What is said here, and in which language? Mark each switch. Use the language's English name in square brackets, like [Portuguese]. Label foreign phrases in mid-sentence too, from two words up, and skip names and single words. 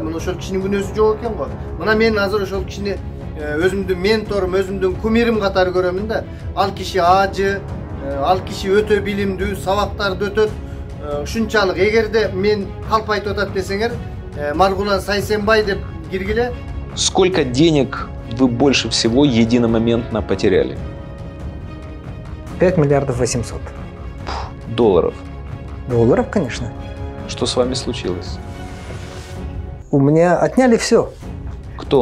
[Kyrgyz] Мына ошол кишинин күнөөсү жок экен го. Мына мен азыр ошол кишини өзүмдүн менторум, өзүмдүн кумирим катары көрөмүн да. Ал киши ажы, ал киши өтө билимдүү, сабактарды өтөт. Ушунчалык эгерде мен калп айтып атат десеңер, Маргулан Сайсенбай деп киргиле. [Russian] Сколько денег вы больше всего единомоментно потеряли? 5 миллиардов 800. Долларов? Долларов, конечно. Что с вами случилось? У меня отняли все. Кто?